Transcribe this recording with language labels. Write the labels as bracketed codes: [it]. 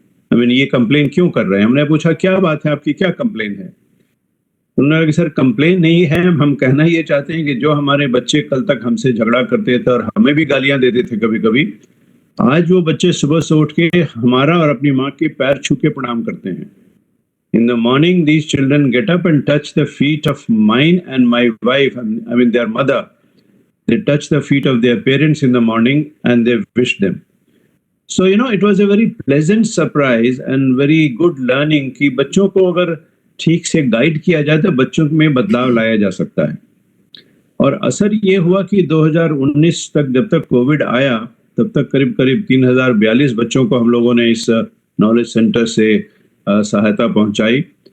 [hi] I mean, ये complain क्यों कर रहे हैं। हमने पूछा क्या बात है, आपकी क्या कंप्लेन है। उन्होंने कहा कि सर, कंप्लेन नहीं है, हम कहना ये चाहते हैं कि जो हमारे बच्चे कल तक हमसे झगड़ा करते थे और हमें भी गालियां देते थे कभी कभी, आज वो बच्चे सुबह से उठ के हमारा और अपनी माँ के पैर छू के प्रणाम करते हैं। [en] In the morning, these children get up and touch the feet of mine and my wife, I mean their mother. They touch the feet of their parents in the morning and they wish them. So, it was a very pleasant surprise and very good learning [hi] कि बच्चों को अगर ठीक से guide किया जाए तो बच्चों में बदलाव लाया जा सकता है। और असर ये हुआ कि 2019 तक, जब तक कोविड आया, तब तक करीब करीब 3042 बच्चों को हम लोगों ने इस नॉलेज सेंटर से सहायता पहुंचाई।